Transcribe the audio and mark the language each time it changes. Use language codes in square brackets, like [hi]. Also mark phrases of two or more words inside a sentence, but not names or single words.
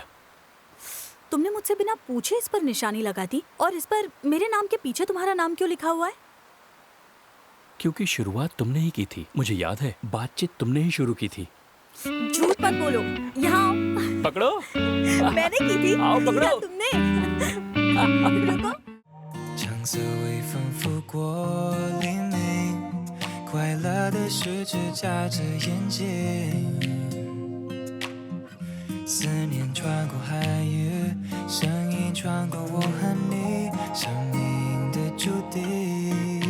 [hi] तुमने मुझसे बिना पूछे इस पर निशानी लगा दी, और इस पर मेरे नाम के पीछे तुम्हारा नाम क्यों लिखा हुआ है? क्योंकि शुरुआत तुमने ही की थी। मुझे याद है, बातचीत तुमने ही शुरू की थी। झूठ मत बोलो। यहाँ आओ। पकड़ो। मैंने की थी। आओ पकड़ो। या तुमने? रुको। [zh] 橙色微风拂过黎明，快乐的十指夹着眼睛，思念穿过海域，声音穿过我和你，生命的注定。